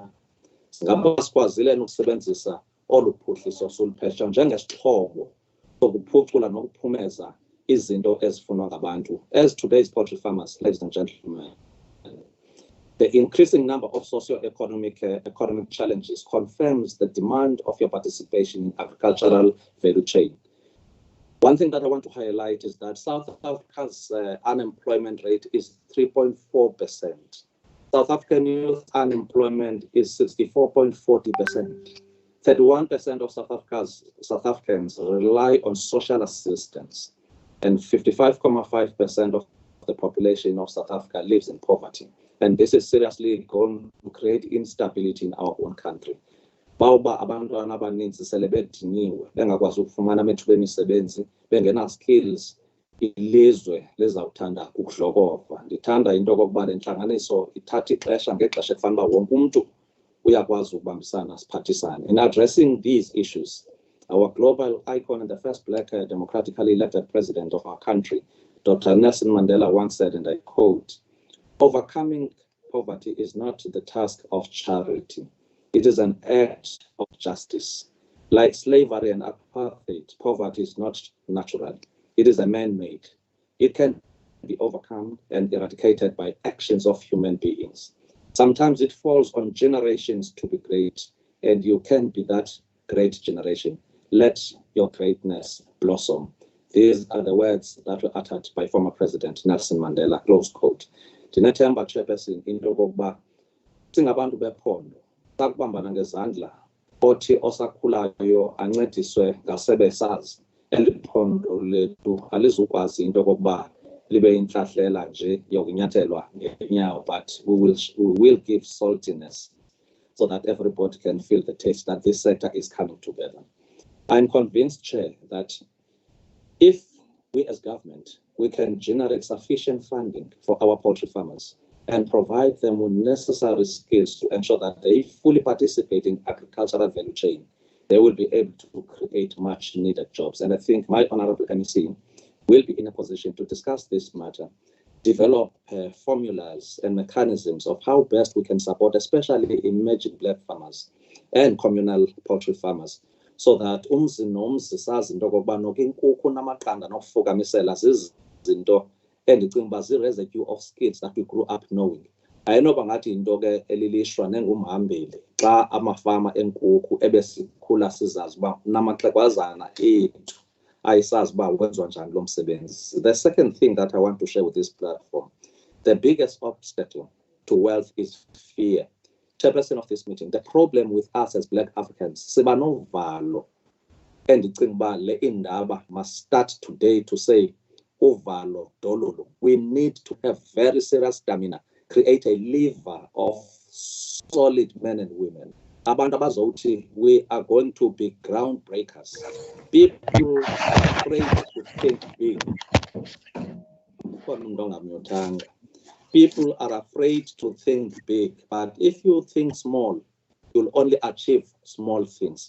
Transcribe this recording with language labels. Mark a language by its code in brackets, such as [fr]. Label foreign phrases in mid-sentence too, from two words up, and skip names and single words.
[xh] Ngapha sikwazile ukusebenzisa oluphuhliso soluphesha njengesixhobo sokuphucula nokuphumeza izinto ezifunwa ngabantu. [en] As today's poultry farmers, ladies and gentlemen, the increasing number of socio-economic challenges confirms the demand of your participation in agricultural value chain. One thing that I want to highlight is that South Africa's unemployment rate is 3.4%. South African youth unemployment is 64.40%. 31% of South Africans rely on social assistance, and 55.5% of the population of South Africa lives in poverty. And this is seriously going to create instability in our own country. [xh] Bawuba abantwana abaninzi sele bediniwe bengakwazi ukufumana amathuba emisebenzi bengena skills ilizwe lizawuthanda ukuhlokova. Ndithanda into okokuba le ntlanganiso ithatha ixesha ngexesha ekufanele uba wonke umuntu uyakwazi ukubambisana siphathisane. [en] In addressing these issues, our global icon and the first black democratically elected president of our country, Dr. Nelson Mandela, once said, and I quote, "Overcoming poverty is not the task of charity. It is an act of justice. Like slavery and apartheid, poverty is not natural. It is a man-made. It can be overcome and eradicated by actions of human beings. Sometimes it falls on generations to be great, and you can be that great generation. Let your greatness blossom. These are the words that were uttered by former President Nelson Mandela, close quote. [xh] Ndinethemba chairperson into okokuba singabantu bephondo sakubambana ngezandla othi osakhulayo ancediswe ngasebe sazi eliphondo lethu alizukwazi into okokuba libe inhlahlela nje yokunyathelwa ngenyawo, [en] but we will give saltiness so that everybody can feel the taste that this sector is coming together. I'm convinced, Chair, that if we as government, we can generate sufficient funding for our poultry farmers and provide them with necessary skills to ensure that they fully participate in agricultural value chain, they will be able to create much needed jobs. And I think my honorable MEC will be in a position to discuss this matter, develop formulas and mechanisms of how best we can support, especially emerging black farmers and communal poultry farmers, so that [xh] umzi nomzi sazi into okokuba noke inkukhu namaqanda nokufukamisela zizinto endicinga uba zi-residue [en] of skills that we grew up knowing. [xh] Ayinoba ngathi into ke elilishwa nengumhambeli xa amafama enkukhu ebesikhula sizazi uba namaxhegwazana ethu ayisazi uba wenziwa njani lo msebenzi. [en] The second thing that I want to share with this platform, the biggest obstacle to wealth is fear. Chairperson of this meeting, the problem with us as Black Africans, [xh] siba novalo, and ndicinga uba le indaba [en] must start today to say [xh] uvalo dololo. [en] We need to have very serious stamina, create a lever of solid men and women. [xh] Abantu abazouthi [en] we are going to be groundbreakers. People are afraid to think big. People are afraid to think big, but if you think small, you'll only achieve small things.